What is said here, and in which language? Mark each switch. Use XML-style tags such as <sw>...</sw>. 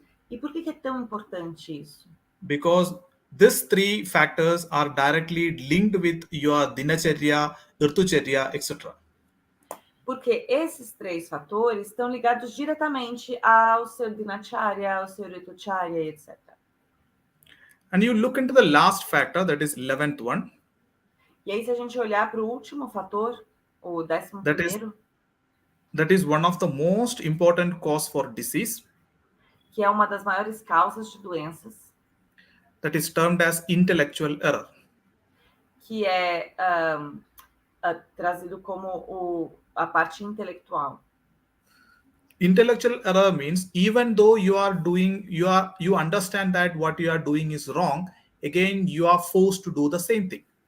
<pt>E por que é tão importante isso?</pt> <en>Because these 3 factors are directly linked with your dinacharya, ritucharya, etc.</en> <pt>Porque esses 3 fatores estão ligados diretamente ao seu dinacharya, ao seu ritucharya, etc.</pt> <en>And you look into the last factor, that is 11th one.</en> <pt>E aí, se a gente olhar para o último fator, o 11º,</pt> <en>that is one of the most important cause for disease.</en> <pt>Que é uma das maiores causas de doenças.</pt> <en>That is termed as intellectual error.</en> <pt>Que é trazido como a parte intelectual.</pt> <en>Intellectual error means even though you understand that what you are doing is wrong, again you are forced to do the same thing.</en>